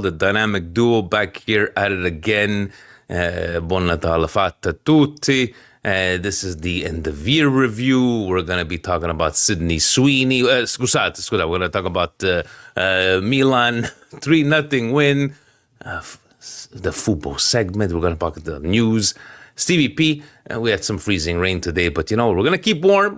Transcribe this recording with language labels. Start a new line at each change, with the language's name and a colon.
English: The dynamic duo back here at it again.
Italian: Buon Natale fatta tutti.
English: This is the end of year review. We're going to be talking about Sydney Sweeney.
Italian: Scusate.
English: We're going to talk about Milan 3-0 win. The football segment. We're going to talk about the news. Stevie P, we had some freezing rain today, but you know, we're going to keep warm.